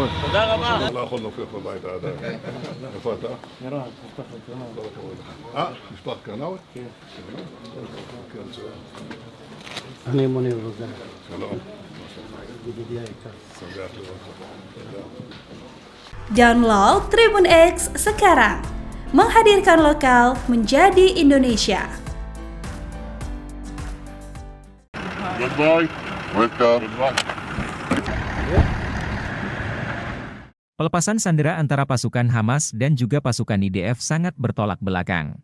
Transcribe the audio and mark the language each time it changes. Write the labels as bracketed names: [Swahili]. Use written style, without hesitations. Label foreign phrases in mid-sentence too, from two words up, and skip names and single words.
[Hebrew] תודה רבה. לא יכול להופיע בבית עדיין. איפה אתה? מירון, משפחת קרנאווי. משפחת קרנאווי? כן. כן, מצוין. אני מוניר רוזן. שלום. ידידי היקר. שמח לראות אותך. תודה. [Indonesian] Download Tribun X sekarang. Menghadirkan lokal menjadi Indonesia. Goodbye. Welcome. Pelepasan sandera antara pasukan Hamas dan juga pasukan IDF sangat bertolak belakang.